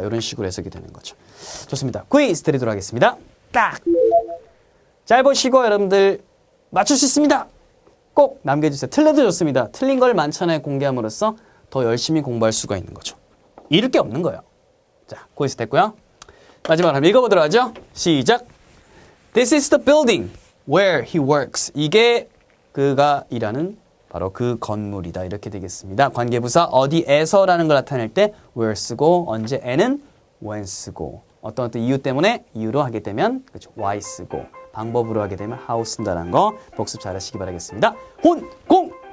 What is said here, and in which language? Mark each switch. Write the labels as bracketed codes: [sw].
[ko] 이런 식으로 해석이 되는 거죠. 좋습니다. 퀴즈 드리도록 하겠습니다. 딱! 잘 보시고 여러분들 맞출 수 있습니다. 꼭 남겨주세요. 틀려도 좋습니다. 틀린 걸 만천하에 공개함으로써 더 열심히 공부할 수가 있는 거죠. 잃을 게 없는 거예요. 자, 퀴즈 됐고요. 마지막으로 한번 읽어보도록 하죠. 시작! [en] This is the building where he works. [ko] 이게 그가 일하는 바로 그 건물이다. 이렇게 되겠습니다. 관계부사 어디에서라는 걸 나타낼 때 where 쓰고 언제에는 when 쓰고 어떤 이유 때문에 이유로 하게 되면 그렇죠. why 쓰고 방법으로 하게 되면 how 쓴다는 거 복습 잘 하시기 바라겠습니다. 혼, 공!